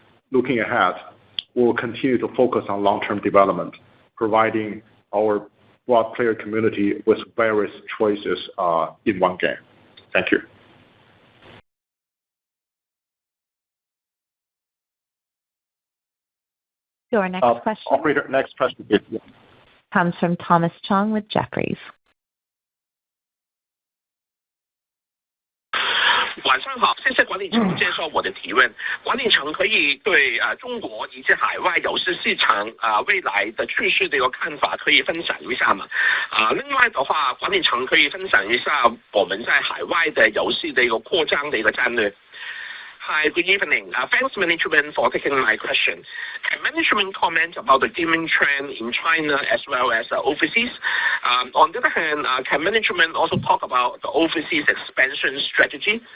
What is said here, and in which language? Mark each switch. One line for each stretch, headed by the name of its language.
English: Looking ahead, we will continue to focus on long-term development, providing our broad player community with various choices in one game. Thank you. Your next question. Operator, next question, please. Comes from Thomas Chong with Jefferies.
Chinese: 晚上好，谢谢管理层接受我的提问。管理层可以对中国以及海外游戏市场未来的趋势的一个看法可以分享一下吗？另外的话，管理层可以分享一下我们在海外的游戏的一个扩张的一个战略。
English: Hi, good evening. Thanks management for taking my question. Can management comment about the gaming trend in China as well as overseas? On the other hand, can management also talk about the overseas expansion strategy?